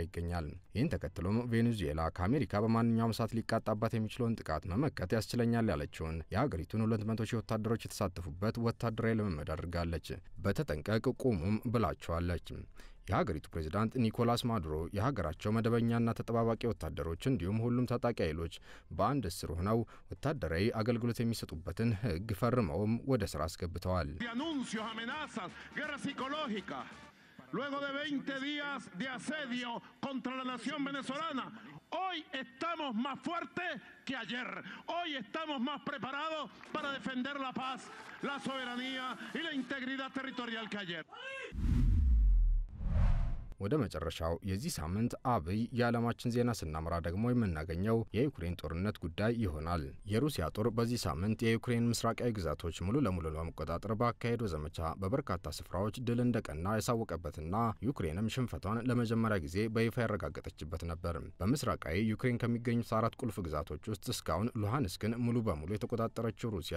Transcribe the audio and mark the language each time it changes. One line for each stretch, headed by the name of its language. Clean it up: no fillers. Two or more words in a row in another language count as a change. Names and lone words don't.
Amharic: ይገኛል። ይህን ተከትሎም ቬኔዙዌላ ከአሜሪካ በማንኛውም ሰዓት ሊቃጣባት የሚችለውን ጥቃት መመከት ያስችለኛል ያለችውን የሀገሪቱን 200,000 ወታደሮች የተሳተፉበት ወታደራዊ ልምምድ አድርጋለች። በተጠንቀቅ ቁሙም ብላቸዋለች። የሀገሪቱ ፕሬዝዳንት ኒኮላስ ማዱሮ የሀገራቸው መደበኛና ተጠባባቂ ወታደሮች እንዲሁም ሁሉም ታጣቂ ኃይሎች በአንድ ስር ሆነው ወታደራዊ አገልግሎት የሚሰጡበትን ሕግ ፈርመውም ወደ ስራ አስገብተዋል።
Spanish: Luego de 20 días de asedio contra la nación venezolana, hoy estamos más fuertes que ayer. Hoy estamos más preparados para defender la paz, la soberanía y la integridad territorial que ayer.
Amharic: ወደ መጨረሻው የዚህ ሳምንት አብይ የዓለማችን ዜና ስናመራ ደግሞ የምናገኘው የዩክሬን ጦርነት ጉዳይ ይሆናል። የሩሲያ ጦር በዚህ ሳምንት የዩክሬን ምስራቃዊ ግዛቶች ሙሉ ለሙሉ ለመቆጣጠር ባካሄደው ዘመቻ በበርካታ ስፍራዎች ድል እንደቀና ያሳወቀበትና ዩክሬንም ሽንፈቷን ለመጀመሪያ ጊዜ በይፋ ያረጋገጠችበት ነበር። በምስራቃዊ ዩክሬን ከሚገኙት 4 ቁልፍ ግዛቶች ውስጥ እስካሁን ሉሃንስክን ሙሉ በሙሉ የተቆጣጠረችው ሩሲያ